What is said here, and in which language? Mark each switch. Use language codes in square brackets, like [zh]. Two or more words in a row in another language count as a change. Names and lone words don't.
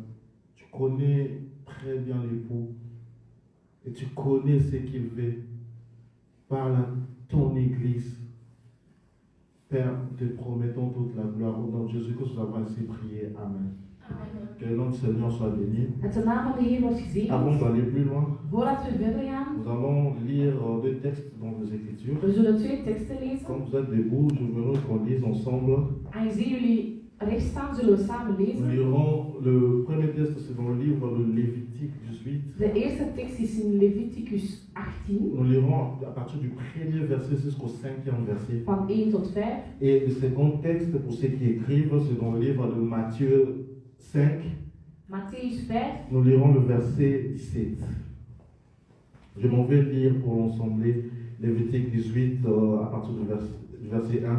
[fr] Tu connais très bien l'époux et tu connais ce qu'il veut. Parle à ton Église. Père, te promettons toute la gloire. Au nom de Jésus-Christ, nous avons ainsi prié. Amen. Amen. Que le nom du Seigneur soit béni. [nl] Dat de naam van de Heer wordt [fr] Avant [nl] gezegend. [fr] d'aller plus loin, [nl] Voordat we verder gaan, [fr] nous allons lire deux textes dans les Écritures. [nl] we zullen twee teksten lezen. [fr] Quand vous êtes debout, je voudrais qu'on lise ensemble. [nl] Aangezien jullie rechts staan, zullen we samen [fr] Nous [nl] lezen. [fr] lirons le premier texte, c'est dans le livre de Lévitique 18. [nl] De eerste tekst is in Leviticus 18, [fr] Nous lirons à partir du premier verset jusqu'au cinquième verset. [nl] van 1 tot 5. [fr] Et le second texte, pour ceux qui écrivent, c'est dans le livre de Matthieu 5. [nl] Matthäus 5, [fr] Nous lirons le verset 17. Je m'en vais lire pour l'ensemble. Lévitique 18, à partir du verset 1.